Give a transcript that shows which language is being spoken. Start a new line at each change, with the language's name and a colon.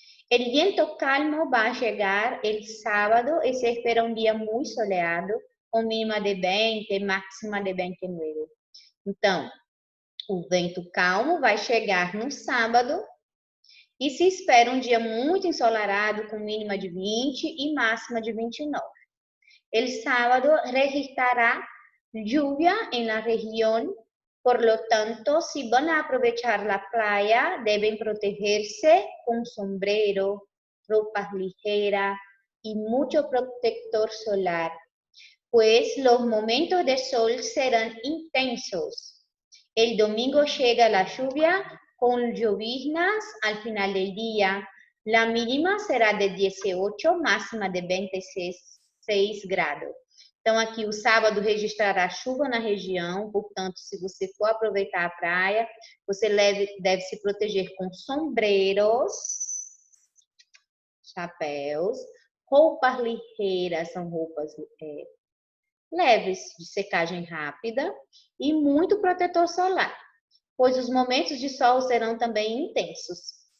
Spanish: El viento calmo vai chegar el sábado e se espera um dia muito soleado, com mínima de 20, máxima de 29.
Portuguese: Então, o vento calmo vai chegar no sábado e se espera um dia muito ensolarado, com mínima de 20 e máxima de 29.
Spanish: El sábado registrará lluvia en la región, por lo tanto, si van a aprovechar la playa, deben protegerse con sombrero, ropas ligeras y mucho protector solar, pues los momentos de sol serán intensos. El domingo llega la lluvia con lloviznas al final del día. La mínima será de 18, máxima de 26 grados.
Portuguese: Então, aqui o sábado registrará chuva na região, portanto, se você for aproveitar a praia, você deve se proteger com sombreros, chapéus, roupas ligeiras, são roupas leves, de secagem rápida, e muito protetor solar, pois os momentos de sol serão também intensos.